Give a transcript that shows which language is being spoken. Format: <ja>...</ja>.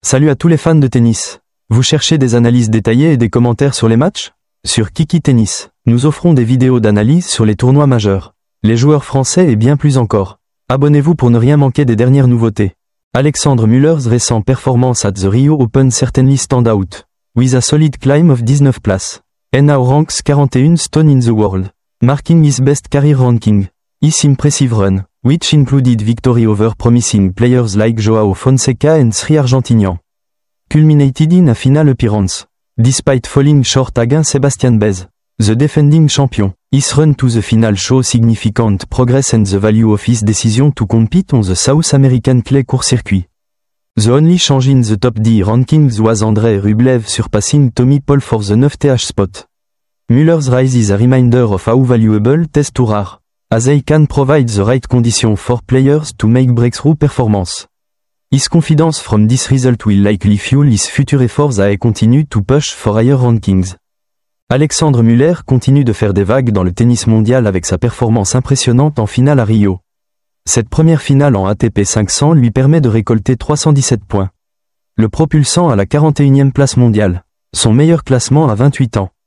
<fr>Salut à tous les fans de tennis. Vous cherchez des analyses détaillées et des commentaires sur les matchs? Sur Kiki Tennis, nous offrons des vidéos d'analyse sur les tournois majeurs, les joueurs français et bien plus encore. Abonnez-vous pour ne rien manquer des dernières nouveautés.</fr> <en>Alexandre Müller's recent performance at the Rio Open certainly stand out, with a solid climb of 19 places, and now ranks 41 stone in the world, marking his best career ranking. His impressive run, which included victory over promising players like Joao Fonseca and 3 Argentinians, culminated in a final appearance. Despite falling short against Sebastian Baez, the defending champion, his run to the final shows significant progress and the value of his decision to compete on the South American clay court circuit. The only change in the top D rankings was Andrei Rublev surpassing Tommy Paul for the 9th spot. Müller's rise is a reminder of how valuable test tours are, as they can provide the right conditions for players to make breakthrough performance. His confidence from this result will likely fuel his future efforts as he continue to push for higher rankings.</en> <fr>Alexandre Müller continue de faire des vagues dans le tennis mondial avec sa performance impressionnante en finale à Rio. Cette première finale en ATP 500 lui permet de récolter 317 points, le propulsant à la 41e place mondiale, son meilleur classement à 28 ans.</fr>